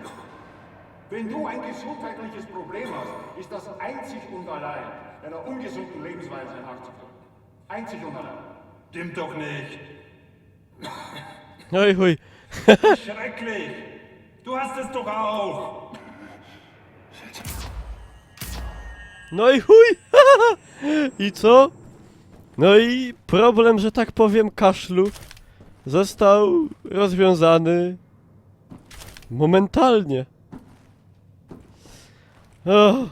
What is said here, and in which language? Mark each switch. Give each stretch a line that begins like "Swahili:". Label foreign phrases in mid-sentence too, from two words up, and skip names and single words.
German: Wenn du ein gesundheitliches Problem hast, ist das einzig und allein einer ungesunden Lebensweise nachzufolgen. Einzig und allein. Stimmt doch nicht. Hui, hui. Schrecklich. Du hast es doch auch.
Polish: No i chuj! I co? No i problem, że tak powiem, kaszlu został rozwiązany momentalnie. Oh.